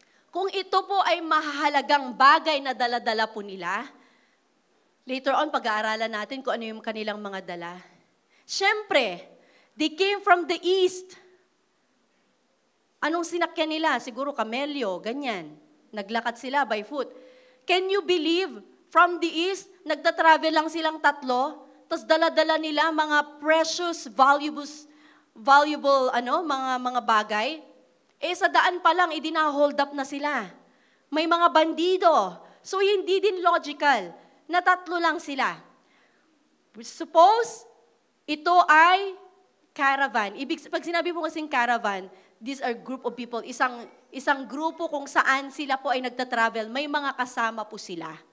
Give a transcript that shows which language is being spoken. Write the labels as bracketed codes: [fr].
[tl] Kung ito po ay mahalagang bagay na dala-dala po nila, later on, pag-aaralan natin kung ano yung kanilang mga dala. Siyempre, [en] they came from the east. [tl] Anong sinakyan nila? Siguro kamelyo, ganyan. Naglakad sila [en] by foot. Can you believe, from the east, [tl] nagta-travel lang silang 3, tapos dala-dala nila mga [en] precious, valuable [tl] mga bagay? Sa daan pa lang, idina-hold up na sila. May mga bandido. So, hindi din logical na 3 lang sila. [en] Suppose, [tl] ito ay caravan. Pag sinabi mo kasing caravan, [en] these are group of people, [tl] isang Isang grupo kung saan sila po ay nagta-travel, may mga kasama po sila.